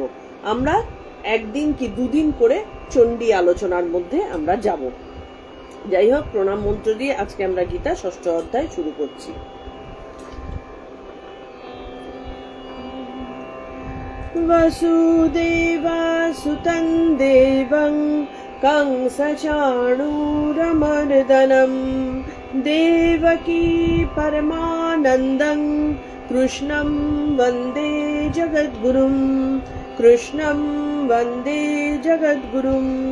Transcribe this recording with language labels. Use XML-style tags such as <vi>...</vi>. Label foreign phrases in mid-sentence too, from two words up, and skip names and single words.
<bn>আমরা একদিন কি দুদিন করে চণ্ডী আলোচনার মধ্যে আমরা যাব। যাই হোক, প্রণাম মন্ত্র দিয়ে আজকে আমরা গীতা ষষ্ঠ অধ্যায় শুরু করছি।</bn> <sa>বসুদেবাসুতং দেবং कंसचाणूरमर्दनं देवकी परमानन्दं कृष्णं वन्दे जगद्गुरुं, कृष्णं वन्दे जगद्गुरुम्।</sa>